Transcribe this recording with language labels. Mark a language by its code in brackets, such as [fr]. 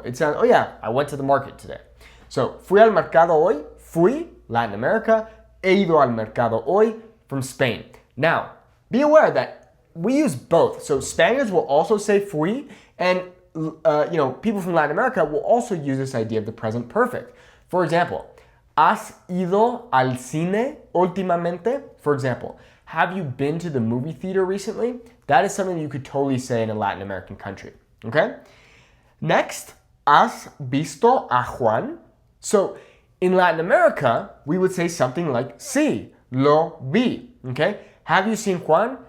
[es] It sounds, oh yeah, I went to the market today. So, fui al mercado hoy, fui, Latin America, he ido al mercado hoy, [en] from Spain. Now, be aware that we use both. So Spaniards will also say fui, and people from Latin America will also use this idea of the present perfect. For example, [es] ¿has ido al cine últimamente? [en] For example, have you been to the movie theater recently? That is something you could totally say in a Latin American country, okay? Next, [es] ¿has visto a Juan? [en] So in Latin America, we would say something like [es] sí, lo vi, [en] okay? Have you seen Juan?